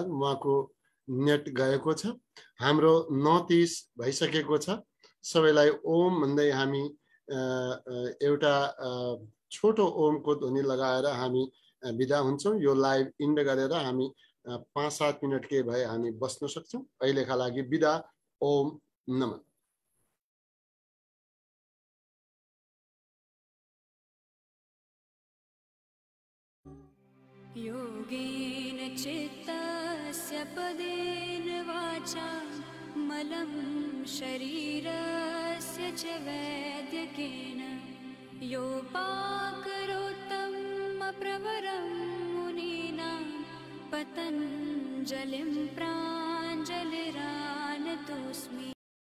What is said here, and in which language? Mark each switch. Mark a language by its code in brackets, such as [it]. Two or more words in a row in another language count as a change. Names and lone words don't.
[ne] उहाँको नेट गएको छ, हाम्रो 9:30 भइसकेको छ। सबैलाई ओम भन्दै हामी एउटा छोटो ओमको ध्वनि लगाएर हामी बिदा हुन्छौँ। यो [en] live end [ne] गरेर हामी 5-7 मिनट के भए हामी बस्न सक्छौँ। अहिलेका लागि बिदा। ओम नमः। [sa] योगेन चित्तस्य पदेन वाचा मलं शरीरस्य च वैद्यकेन योपाकरोत्तम प्रवरं मुनीनां जलिं प्राञ्जलिरानतोऽस्मि